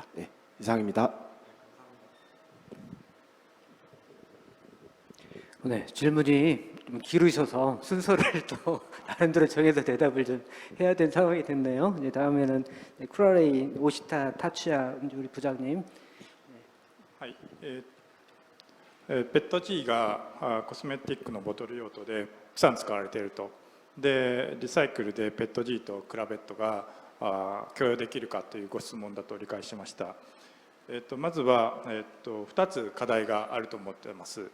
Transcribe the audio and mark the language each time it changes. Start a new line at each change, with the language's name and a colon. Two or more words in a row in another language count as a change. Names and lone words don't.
Korean: 네, 이상입니다. 네, 질문이 좀 길으셔서 순서를 또 나름대로 정해서 대답을 좀 해야 되는 상황이 됐네요. 이제 다음에는 쿠라레이 오시타 타츠야 우리 부장님.
Japanese: はいペット G がコスメティックのボトル用途でたくさん使われていると。でリサイクルでペット G とクラベットが共用できるかというご質問だと理解しました。まずは、2つ課題があると思っています。